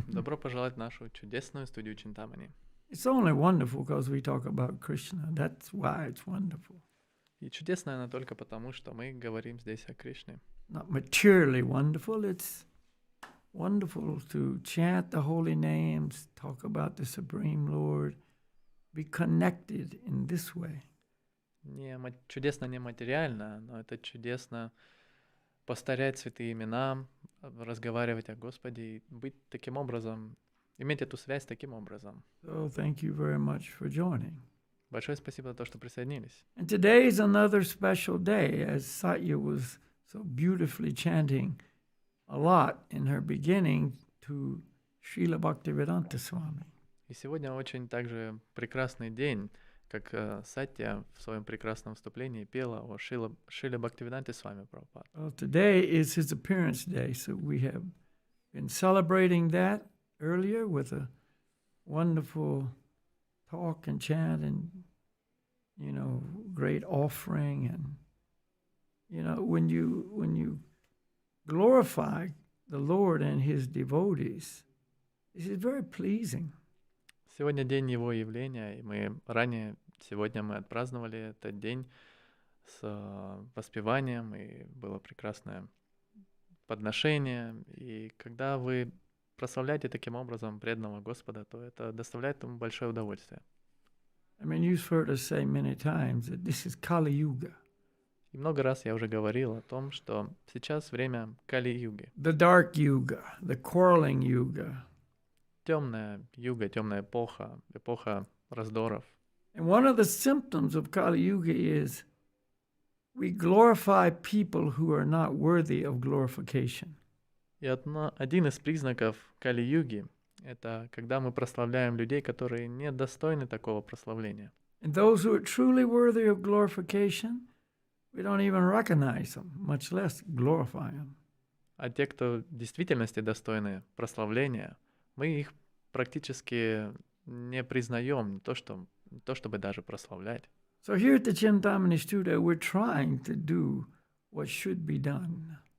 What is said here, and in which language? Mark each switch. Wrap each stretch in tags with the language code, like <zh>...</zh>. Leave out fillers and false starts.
<ru>Добро пожаловать в нашу чудесную студию Чинтамани.</ru> <en>It's only wonderful because we talk about Krishna. That's why it's wonderful.</en> <ru>И чудесная она только потому, что мы говорим здесь о Кришне.</ru> <en>Not materially wonderful. It's wonderful to chant the holy names, talk about the Supreme Lord, be connected in this way.</en> <ru>Чудесно не материально, но это чудесно повторять святые имена, разговаривать о Господе и быть таким образом, иметь эту связь таким образом.</ru> <en>So thank you very much for joining.</en> <ru>Большое спасибо за то, что присоединились.</ru> <en>And today is another special day, as Satya was so beautifully chanting a lot in her beginning to Srila Bhaktivedanta Swami.</en> <ru>И сегодня очень также прекрасный день, как Сатья в своем прекрасном вступлении пела о Шриле Бхактивиданте Свами Прабхупад.</ru> <en>Well, today is his appearance day, so we have been celebrating that earlier with a wonderful talk and chant and, great offering. And, when you glorify the Lord and his devotees, this is very pleasing.</en> <ru>Сегодня день его явления, и сегодня мы отпраздновали этот день с воспеванием, и было прекрасное подношение. И когда вы прославляете таким образом преданного Господа, то это доставляет ему большое удовольствие.</ru> <en>I mean, you've heard us say many times that this is Kali Yuga.</en> <ru>И много раз я уже говорил о том, что сейчас время Кали-юги.</ru> <en>The dark yuga, the quarreling yuga.</en> <ru>Темная юга, темная эпоха, эпоха раздоров.</ru> <en>And one of the symptoms of Kali Yuga is we glorify people who are not worthy of glorification.</en> <ru>И один из признаков Кали-юги — это когда мы прославляем людей, которые не достойны такого прославления.</ru> <en>And those who are truly worthy of glorification, we don't even recognize them, much less glorify them.</en> <ru>А те, кто в действительности достойны прославления, мы их практически не признаем, не то чтобы даже прославлять.</ru> <en>So here at the Chintamani studio, we're trying to do what should be done.</en>